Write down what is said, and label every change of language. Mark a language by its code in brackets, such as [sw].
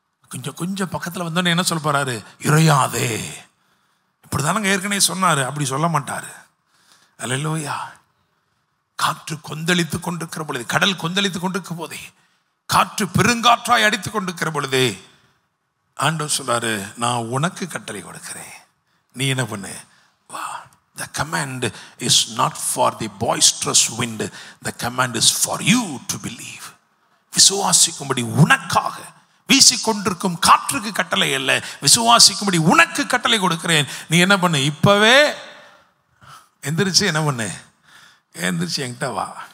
[ta] கொஞ்சம் கொஞ்சம் பக்கத்தில் வந்தோடனே என்ன சொல்ல போறாரு? இறையாதே. இப்படி தானங்க ஏற்கனவே சொன்னார், அப்படி சொல்ல மாட்டார். அல்லேலூயா. காற்று கொந்தளித்து கொண்டிருக்கிற பொழுது, கடல் கொந்தளித்து கொண்டிருக்கிற போதே, காற்று பெருங்காற்றாய் அடித்துக் கொண்டிருக்கிற பொழுதே ஆண்டவர் சொல்றாரு, நான் உனக்கு கட்டளை கொடுக்கிறேன், நீ என்ன பண்ணு, வா. [en] The command is not for the boisterous wind, the command is for you to believe. [ta] விசுவாசிக்கும்படி உனக்காக வீசிக்கொண்டிருக்கும் காற்றுக்கு கட்டளை அல்ல, விசுவாசிக்கும்படி உனக்கு கட்டளை கொடுக்கிறேன். நீ என்ன பண்ணு, இப்பவே எந்திரிச்சு என்ன பண்ணு, எந்திரிச்சு என்கிட்ட வா.